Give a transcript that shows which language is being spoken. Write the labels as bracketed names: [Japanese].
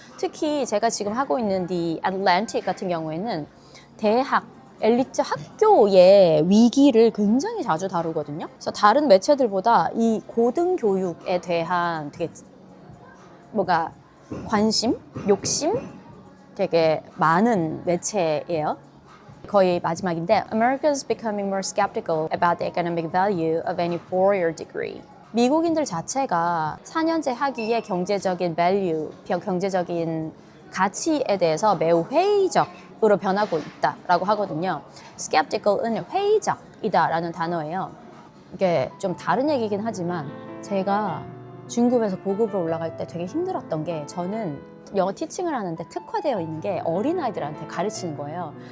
[Korean] 특히 제가 지금 하고 있는 The Atlantic 같은 경우에는 대학, 엘리트 학교의 위기를 굉장히 자주 다루거든요. 그래서 다른 매체들보다 이 고등교육에 대한 되게 뭐가 관심, 욕심 되게 많은 매체예요. 거의 마지막인데 [English] America's becoming more skeptical about the economic value of any four-year degree. [Korean] 미국인들 자체가 4년제 학위의 경제적인 value, 경제적인 가치에 대해서 매우 회의적으로 변하고 있다라고 하거든요. skeptical은 회의적이다라는 단어예요. 이게 좀 다른 얘기긴 하지만 제가 중급에서 고급으로 올라갈 때 되게 힘들었던 게 저는 영어 티칭을 하는데 특화되어 있는 게 어린아이들한테 가르치는 거예요.